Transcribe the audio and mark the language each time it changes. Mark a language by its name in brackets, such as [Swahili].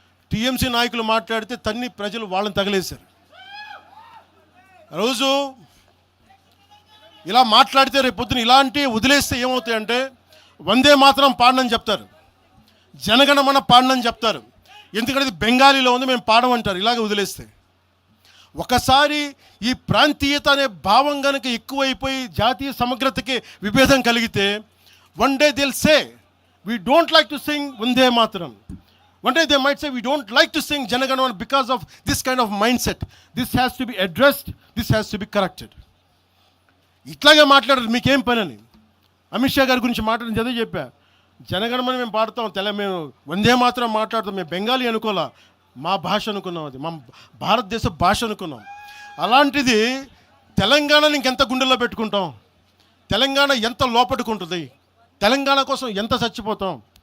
[Telugu] TMC నాయకులు మాట్లాడితే ప్రజలు వాళ్ళని తగిలేశారు. రోజు ఇలా మాట్లాడితే రేపు పొద్దున ఇలాంటి వదిలేస్తే ఏమవుతాయంటే, వందే మాత్రం పాడనని చెప్తారు, జనగణమన పాడనని చెప్తారు. ఎందుకంటే ఇది బెంగాలీలో ఉంది, మేము పాడమంటారు. ఇలాగ వదిలేస్తే ఒకసారి ఈ ప్రాంతీయత అనే భావం కనుక ఎక్కువైపోయి జాతీయ సమగ్రతకి విభేదం కలిగితే, [English] One day they'll say we don't like to sing Vande Mataram. One day they might say we don't like to sing Janaganamana because of this kind of mindset. This has to be addressed, this has to be corrected. [Telugu] ఇట్లాగే మాట్లాడారు, మీకేం పని అని. అమిత్ షా గారి గురించి మాట్లాడింది అదే చెప్పా. జనగణమని మేము పాడతాం, మేము వందే మాత్రం మాట్లాడతాం. మేము బెంగాలీ అనుకోలే, మా భాష అనుకున్నాం, అది మా భారతదేశ భాష అనుకున్నాం. అలాంటిది తెలంగాణని ఇంకెంత గుండెల్లో పెట్టుకుంటాం, తెలంగాణ ఎంత లోపట్టుకుంటుంది, తెలంగాణ కోసం ఎంత చచ్చిపోతాం.